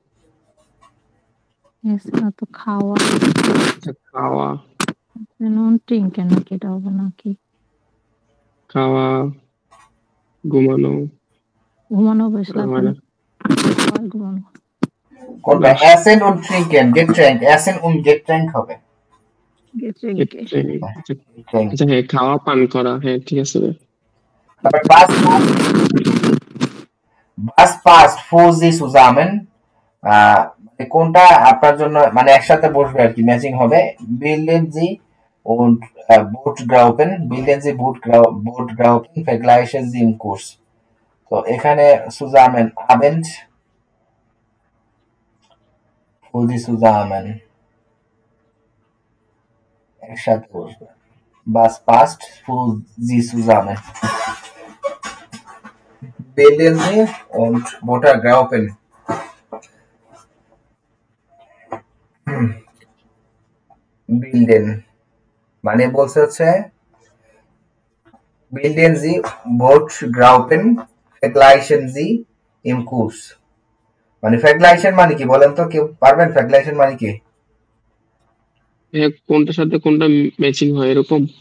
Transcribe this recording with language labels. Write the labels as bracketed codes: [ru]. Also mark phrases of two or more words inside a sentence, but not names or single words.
[bn] এসেন তো খাওয়া। খাওয়া [de] nun trinken [bn] নাকি এটা হবে নাকি? খাওয়া ঘুমানো বেশ লাগে ঘুমানো। [de] কোনটা এসেন und trinken Getränk এসেন und Getränk হবে। [bn] আচ্ছা হ্যাঁ খাওয়া পান করা, হ্যাঁ ঠিক আছে। [de] তারপর was passt für Sie zusammen, [bn] কোনটা আপনার জন্য মানে একসাথে বসবে আর কি, ম্যাচিং হবে। [de] bilden Sie und Brotgraupen vergleichen Sie im Kurs। [bn] তো এখানে [de] zusammen Abend für Sie zusammen [bn] একসাথে বসবে। [de] was passt für Sie zusammen, bilden Sie und Brotgraupen bilden [bn] মানে বলছে হচ্ছে [de] bilden Sie Brotgraupen vergleichen Sie im Kurs, [bn] মানে vergleichen মানে কি বলেন তো, কেউ পারবেন vergleichen মানে কি? কোনটার সাথে কোনটা ম্যাচিং হয় এরকম?